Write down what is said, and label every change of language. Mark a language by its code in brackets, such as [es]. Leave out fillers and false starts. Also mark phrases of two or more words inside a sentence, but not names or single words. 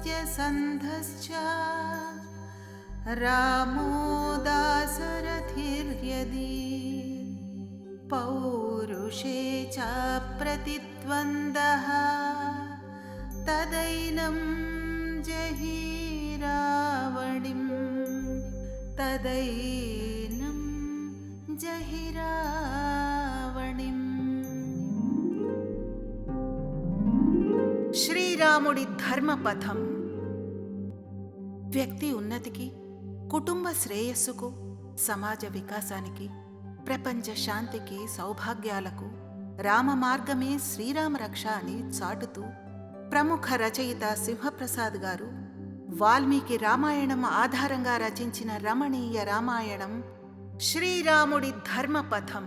[sa] सन्धश्च रामो दाशरथिर्यदि पौरुषे च प्रतिद्वन्द्वः तदैनं जहि रावणिं तदैनं जहि रावणिं। [te] శ్రీరాముడి ధర్మపథం. వ్యక్తి ఉన్నతికి, కుటుంబ శ్రేయస్సుకు, సమాజ వికాసానికి, ప్రపంచ శాంతికి, సౌభాగ్యాలకు రామ మార్గమే శ్రీరామ రక్ష అని చాటుతూ ప్రముఖ రచయిత సింహప్రసాద్ గారు వాల్మీకి రామాయణం ఆధారంగా రచించిన రమణీయ రామాయణం శ్రీరాముడి ధర్మపథం.